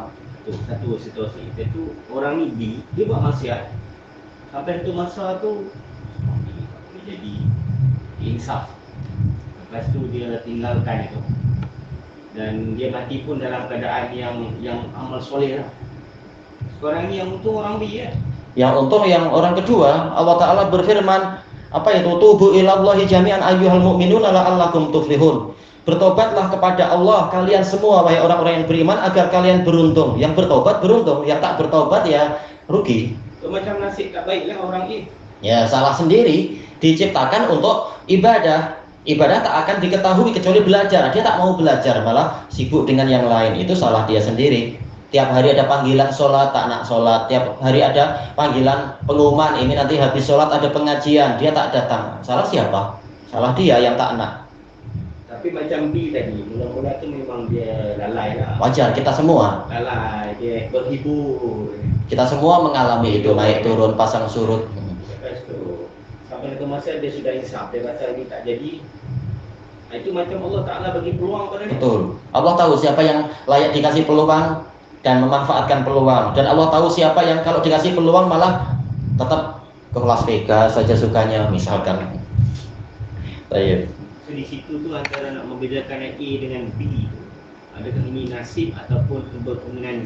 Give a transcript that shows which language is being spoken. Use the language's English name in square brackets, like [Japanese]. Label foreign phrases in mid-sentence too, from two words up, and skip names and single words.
[Malay] Satu situasi itu orang ni B, dia buat maksiat sampai satu masa tu dia jadi insaf. Lepas tu dia tinggalkan itu dan dia mati pun dalam keadaan yang amal soleh lah. Sekarang ni yang untung orang B ya. Yang untung yang orang kedua, Allah Ta'ala berfirman apa itu? [Arabic] توبوا إلى الله جميعا أيها المؤمنون لعلكم تفلحون. [Indonesian] Bertobatlah kepada Allah kalian semua wahai orang-orang yang beriman agar kalian beruntung. [Malay] Yang bertobat beruntung, yang tak bertobat ya rugi. Itu macam nasib tak baiklah orang ini. Ya salah sendiri. [Indonesian] Diciptakan untuk ibadah. Ibadah tak akan diketahui kecuali belajar. Dia tak mau belajar, malah sibuk dengan yang lain. [Malay] Itu salah dia sendiri. Tiap hari ada panggilan sholat, tak nak sholat. Tiap hari ada panggilan pengumuman, ini nanti habis sholat ada pengajian, dia tak datang. Salah siapa? Salah dia yang tak nak. Tapi macam B tadi, mula-mula tu memang dia lalai lah. Wajar, kita semua. Lalai, dia berhibur. [Indonesian] Kita semua mengalami itu, naik turun, pasang surut. [Malay] Lepas tu, sampai ke masa dia sudah insaf, dia kata ini tak jadi. Itu macam Allah Ta'ala bagi peluang pada dia. Betul. [Indonesian] Allah tahu siapa yang layak dikasih peluang dan memanfaatkan peluang. Dan Allah tahu siapa yang kalau dikasih peluang malah tetap ke Las Vegas saja sukanya, misalkan. Baik. [Malay] maksud di situ tuh antara nak membedakan A dengan B itu, adakah ini nasib ataupun berkemungkinan B?